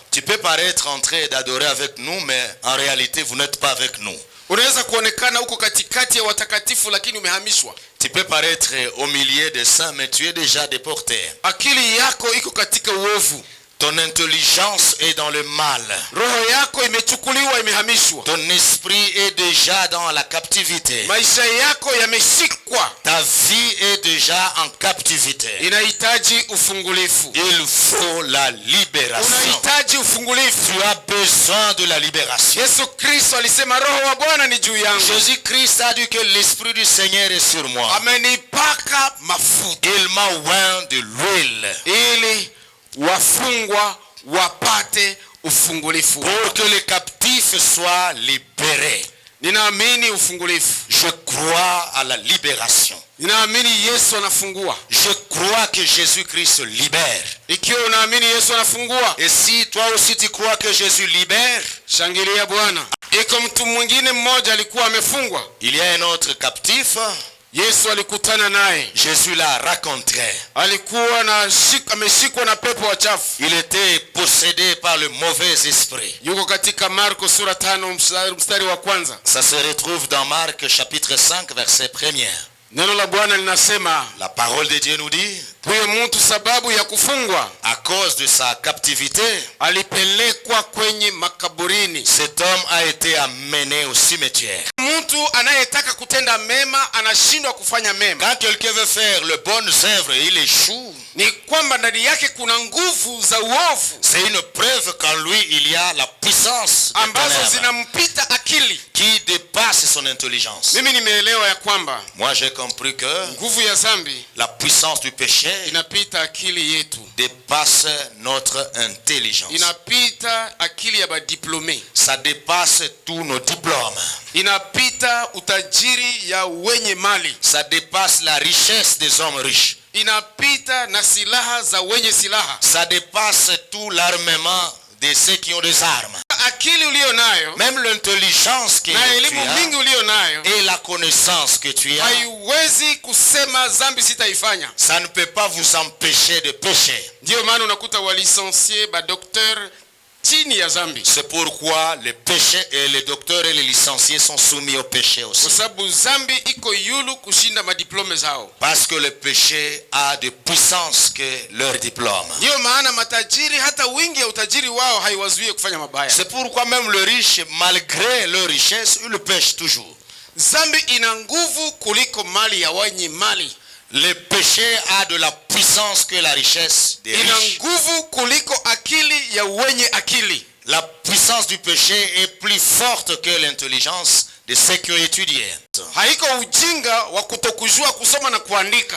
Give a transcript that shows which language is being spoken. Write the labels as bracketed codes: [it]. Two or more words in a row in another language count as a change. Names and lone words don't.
[fr] Tu peux paraître en train d'adorer avec nous mais en réalité vous n'êtes pas avec nous. [sw] Unaweza kuonekana uko katikati ya watakatifu lakini umehamishwa. [fr] Tu peux paraître au milieu des saints mais tu es déjà déporté. [sw] Akili yako iko katika uovu. [fr] Ton intelligence est dans le mal. [sw] Roho yako imechukuliwa, imehamishwa. [fr] Ton esprit est déjà dans la captivité. [sw] Maisha yako yameshikwa. [fr] Ta vie est déjà en captivité. [sw] Inahitaji ufungulifu. [fr] Il faut la libération. [sw] Unahitaji ufungulifu. [fr] Tu as besoin de la libération. [sw] Yesu Kristo alisema roho wa Bwana ni juu yangu. [fr] Jésus-Christ a dit que l'esprit du Seigneur est sur moi. [sw] Amenipaka mafuta. [fr] Il m'a oint de l'huile. [sw] Ili wafungwa wapate ufungulifu. [fr] Pour que les captifs soient libérés. [sw] Ninaamini ufungulifu. [fr] Je crois à la libération. [sw] Ninaamini Yesu anafungua. [fr] Je crois que Jésus-Christ libère. [sw] Ikiwa unaamini Yesu anafungua, [fr] Et si toi aussi tu crois que Jésus libère, [sw] shangilia Bwana. Iko mtu mwingine mmoja alikuwa amefungwa. [fr] il y a un autre captif. [sw] Yesu alikutana naye. [fr] Jésus l'a rencontré. [sw] Alikuwa ameshikwa na pepo wachafu. [fr] Il était possédé par le mauvais esprit. [sw] Yuko katika Marko sura 5 mstari wa kwanza. [fr] Ça se retrouve dans Marc chapitre 5 verset 1. [sw] Neno la Bwana linasema, [fr] La parole de Dieu nous dit, [sw] huyo mtu sababu ya kufungwa [fr] à cause de sa captivité, [sw] alipelekwa kwenye makaburini. [fr] cet homme a été amené au cimetière. [sw] Mtu anayetaka kutenda mema anashindwa kufanya mema. [fr] Quand quelqu'un veut faire les bonnes œuvres et il échoue, [sw] Ni kwamba ndani yake kuna nguvu za uovu [fr] c'est une preuve qu'en lui il y a la puissance des [sw] ambazo [fr] ténèbres [sw] zinampita akili. [fr] qui dépasse son intelligence. [sw] Mimi nimeelewa ya kwamba [fr] Moi j'ai compris que [sw] nguvu ya dhambi [fr] la puissance du péché [sw] inapita akili yetu. [fr] dépasse notre intelligence. [sw] Inapita akili ya badiplome. [fr] Ça dépasse tous nos diplômes. [sw] Inapita utajiri ya wenye mali. [fr] Ça dépasse la richesse des hommes riches. [sw] Inapita na silaha za wenye silaha. [fr] Ça dépasse tout l'armement de ceux qui ont des armes. [sw] Akili ulio nayo [fr] Même l'intelligence que [sw] na [fr] tu [sw] elimu mingi [fr] as [sw] ulio nayo [fr] et la connaissance que tu as, [sw] haiwezi kusema dhambi sitaifanya. [fr] ça ne peut pas vous empêcher de pécher. [sw] Ndio maana unakuta walisensie ba docteur chini ya dhambi. [fr] C'est pourquoi les péchés et les docteurs et les licenciés sont soumis au péché aussi. [sw] Kwa sababu dhambi iko yulu kushinda madiplome zao. [fr] Parce que le péché a de puissance que leur diplôme. [sw] Ndio maana matajiri hata wingi ya utajiri wao haiwazuie kufanya mabaya. [fr] C'est pourquoi même le riche, malgré leur richesse, ils le pêchent toujours. [sw] Dhambi ina nguvu kuliko mali ya wenye mali. [fr] Le péché a de la puissance que la richesse des [sw] Ina [fr] riches. [sw] nguvu kuliko akili ya wenye akili. [fr] La puissance du péché est plus forte que l'intelligence de ceux qui ont étudié. [sw] Haiko ujinga wa kutokujua kusoma na kuandika.